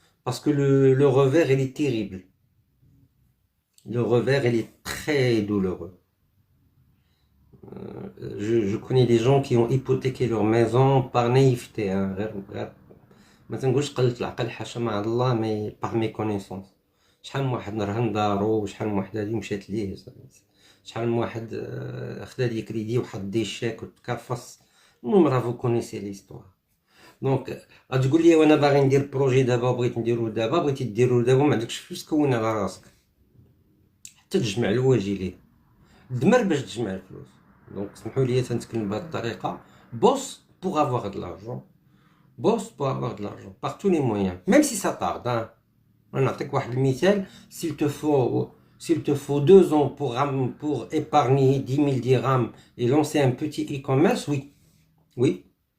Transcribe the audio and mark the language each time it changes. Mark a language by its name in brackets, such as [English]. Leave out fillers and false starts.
[French] Parce que le revers, il est terrible. Le revers, il est très douloureux. Je connais des gens qui ont hypothéqué leur maison par naïveté. Hein. [Arabic] ما تنقولش قلة العقل حاشا مع الله [French] مي باغ مي كونيسونس. [Arabic] شحال من واحد رهن دارو وشحال من واحد هادي مشات ليه شحال من واحد خدا دي كريدي وحط دي شيك وتكرفص. المهم راه [French] فو كونيسي ليستوار. [Arabic] دونك غتقول لي وانا باغي ندير بروجي دابا وبغيت نديرو دابا بغيتي ديرو دابا ما عندكش فلوس كون على راسك حتى تجمع الواجي ليه دمر باش تجمع الفلوس. دونك سمحوا لي تنتكلم بهذه الطريقه [French] بوس بوغ افواغ دو لارجون bosse pour avoir de l'argent, par tous les moyens, même si ça tarde. Hein. S'il te faut 2 ans pour épargner 10 000 dirhams et lancer un petit e-commerce, oui. Oui.